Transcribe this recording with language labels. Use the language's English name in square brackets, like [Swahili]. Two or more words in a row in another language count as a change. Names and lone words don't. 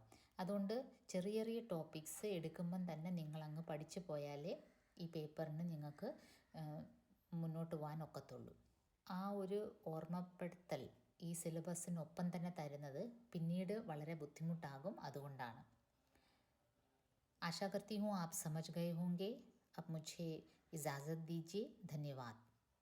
[Malayalam] അതുകൊണ്ട് ചെറിയ ചെറിയ ടോപ്പിക്സ് എടുക്കുമ്പം തന്നെ നിങ്ങളങ്ങ് പഠിച്ചു പോയാലേ ഈ പേപ്പറിന് നിങ്ങൾക്ക് മുന്നോട്ട് പോകാൻ ഒക്കത്തുള്ളൂ. ആ ഒരു ഓർമ്മപ്പെടുത്തൽ ഈ സിലബസിനൊപ്പം തന്നെ തരുന്നത് പിന്നീട് വളരെ ബുദ്ധിമുട്ടാകും. അതുകൊണ്ടാണ്. [Hindi] आशा करती हूँ आप समझ गए होंगे. अब मुझे इजाज़त दीजिए. धन्यवाद.